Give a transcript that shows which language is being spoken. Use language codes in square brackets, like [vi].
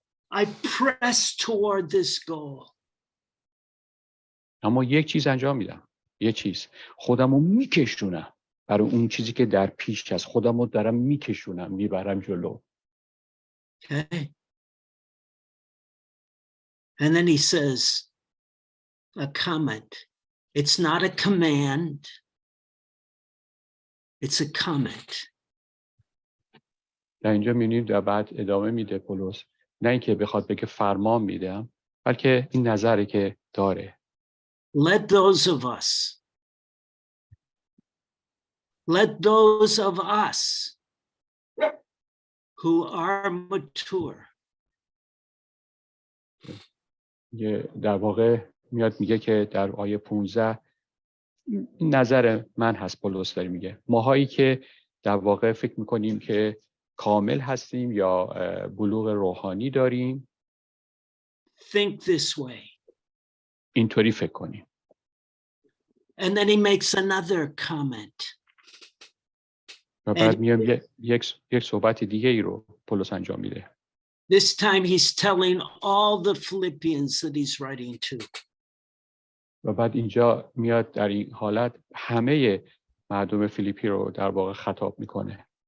[en] I press toward this goal. [fa] اما یک چیز انجام میدم، خودمو میکشونم برای اون چیزی که در پیش هست، خودمو دارم میکشونم، میبرم جلو. [en] Okay. And then he says, a comment. It's not a command. It's a comment. [fa] در اینجا می‌بینیم در بعد ادامه میده پولس، نه اینکه بخواد بگه فرمان میدم، بلکه این نظری که داره. [en] Let those of us Let those of us who are mature [fa] در واقع میاد میگه که در آیه 15 نظر من هست، پولس داره میگه ماهایی که در واقع فکر میکنیم که کامل هستیم یا بلوغ روحانی داریم [en] think this way. [fa] اینطوری فکر کنیم. [en] And then he makes another comment. [fa] و بعد میام یک صحبت دیگه ای رو پولس انجام میده. [en] This time he's telling all the Philippians that he's writing to. [fa] و بعد اینجا میاد در این حالت همه مردم فیلیپی رو در واقع خطاب میکنه.